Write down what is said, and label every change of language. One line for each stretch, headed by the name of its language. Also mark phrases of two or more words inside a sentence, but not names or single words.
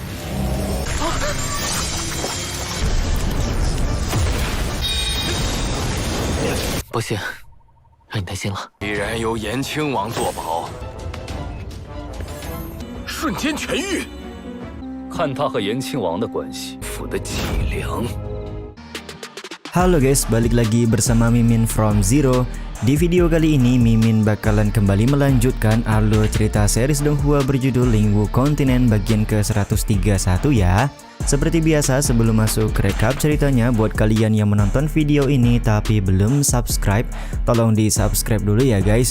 Chinese: 不行，让你担心了。必然由延庆王作保，瞬间痊愈。看他和延庆王的关系，府的脊梁。
Indonesian: Halo guys, balik lagi bersama Mimin from Zero. Di video kali ini Mimin bakalan kembali melanjutkan alur cerita series Donghua berjudul Lingwu Continent bagian ke-131 ya. Seperti biasa sebelum masuk ke recap ceritanya, buat kalian yang menonton video ini tapi belum subscribe, tolong di subscribe dulu ya guys.